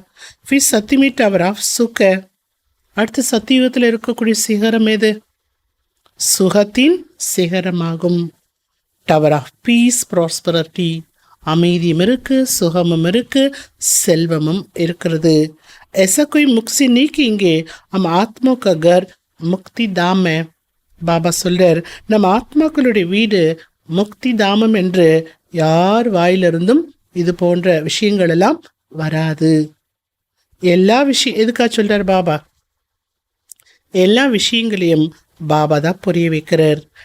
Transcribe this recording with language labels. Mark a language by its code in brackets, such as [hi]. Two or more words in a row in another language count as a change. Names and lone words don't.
[ta] फिर சத்தியமே [en] tower of [ta] சுக. அடுத்து சத்தியுகத்தில் இருக்கக்கூடிய சிகரம் எது? சுகத்தின் சிகரமாகும். [en] tower of peace, prosperity. [ta] அமைதியும் இருக்கு, சுகமும் இருக்கு, செல்வமும் இருக்கிறது. [hi] ऐसा कोई मुक्ति नहीं कहेंगे हम आत्मा का घर मुक्ति धाम है. [ta] பாபா சொல்றார், நம் ஆத்மாக்களுடைய வீடு முக்தி தாமம் என்று யார் வாயிலிருந்தும் இது போன்ற விஷயங்கள் எல்லாம் வராது. எல்லா விஷயம் எதுக்கா சொல்றார் பாபா? எல்லா விஷயங்களையும் பாபா தான் புரிய வைக்கிறார்.